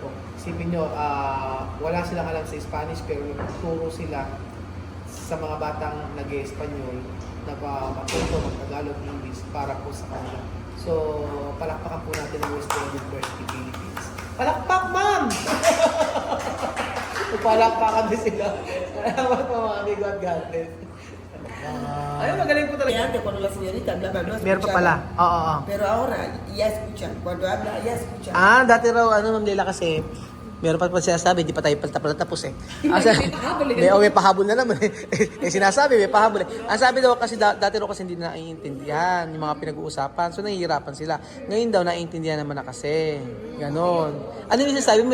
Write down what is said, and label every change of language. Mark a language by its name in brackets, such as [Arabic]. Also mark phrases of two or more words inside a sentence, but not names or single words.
[Filipino] Isipin nyo, wala silang alam sa Spanish pero nagturo sila sa mga batang nag-Espanyol na matuto mag-Tagalog, English para po sa kanila. So, palakpakan po natin ang West Philippine University Philippines. Palakpak, ma'am! Palakpakan din sila. Salamat po mga amigo at [English] God bless. [Filipino] Ay, magaling po [Spanish] Que [Filipino] talaga. [Spanish] antes cuando la señorita hablaba no [Filipino] Meron pa [Spanish] escuchaba. [Filipino] pala. Oo. [Spanish] Pero ahora ya escuchan. Cuando habla ya escuchan. [Filipino] Dati raw, Ma'am Leila kasi, meron pa sinasabi, di pa tayo tapos eh. May pahabol na naman eh. Sinasabi, may pahabol eh. Ang sabi daw kasi, dati raw kasi hindi na naiintindihan yung mga pinag-uusapan. So, nahihirapan sila. Ngayon daw, naiintindihan naman na kasi. Ganon. Ano yung sinasabi mo?